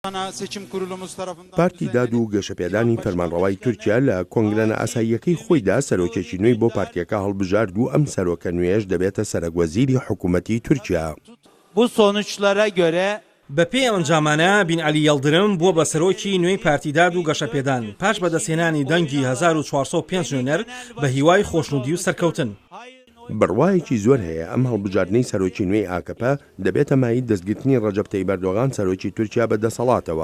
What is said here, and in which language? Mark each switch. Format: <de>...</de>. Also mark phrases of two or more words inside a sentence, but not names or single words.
<ckb>پارتی داد و گەشەپێدانی فەرمانڕەوای تورکیا لە کۆنگرە ئاساییەکەی خۆیدا سەرۆکێکی نوێی بۆ پارتیەکە هەڵبژارد و ئەم سەرۆکە نوێش دەبێتە سەرۆکوەزیری حکوومەتی تورکیا.</ckb> <tr>Bu sonuçlara göre</tr> <ckb>بە پێی ئەنجامانە بین عەلی یەڵدرم بووە بە سەرۆکی نوێی پارتیداد و گەشەپێدان پاش بەدەستهێنانی دەنگی 1405 نوێنەر بە هیوای خۆشنودی و سەرکەوتن. بڕوایەکی زۆر هەیە ئەم هەڵبژاردنەی سەرۆکی نوێی ئاکەپە دەبێتە مای دەستگرتنی ڕەجەب تەیب ئەردۆغان سەرۆکی تورکیا بەدەسەڵاتەوە.</ckb>